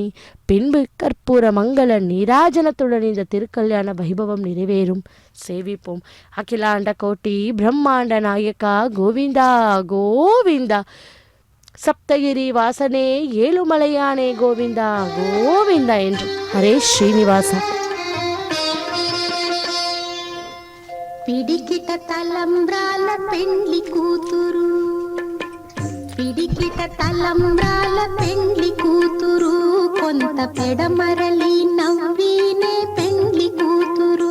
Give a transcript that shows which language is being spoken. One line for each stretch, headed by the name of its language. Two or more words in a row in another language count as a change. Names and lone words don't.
Tamil: பின்பு கற்பூர மங்கள நீராஜனத்துடன் இந்த திருக்கல்யாண வைபவம் நிறைவேறும். சேவிப்போம். அகிலாண்ட கோட்டி பிரம்மாண்ட நாயக்கா கோவிந்தா கோவிந்தா. சப்தகிரி வாசனே ஏழுமலையானே கோவிந்தா கோவிந்தா என்று. ஹரே ஸ்ரீனிவாச.
Telugu: పిడికిట తలంబ్రాల పెండ్లి కూతురు, పిడికిట తలంబ్రాల పెండ్లి కూతురు, కొంత పెడమరలి నవ్వీనే పెండ్లి కూతురు.